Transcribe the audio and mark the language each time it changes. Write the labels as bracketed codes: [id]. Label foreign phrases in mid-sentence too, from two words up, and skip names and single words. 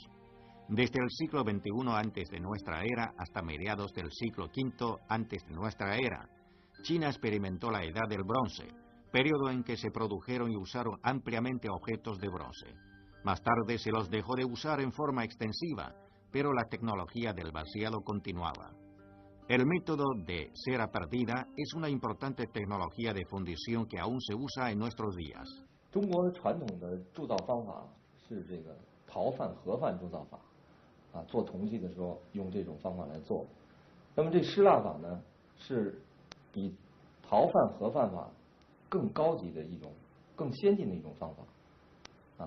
[es] Desde el siglo XXI antes de nuestra era hasta mediados del siglo V antes de nuestra era, China experimentó la edad del bronce, periodo en que se produjeron y usaron ampliamente objetos de bronce. Más tarde se los dejó de usar en forma extensiva, pero la tecnología del vaciado continuaba. El método de cera perdida es una importante tecnología de fundición que aún se usa en nuestros días. [zh] 中国传统的铸造方法是这个陶范合范铸造法，做铜器的时候用这种方法来做。那么这失蜡法呢，是比陶范合范法更高级的一种、更先进的一种方法。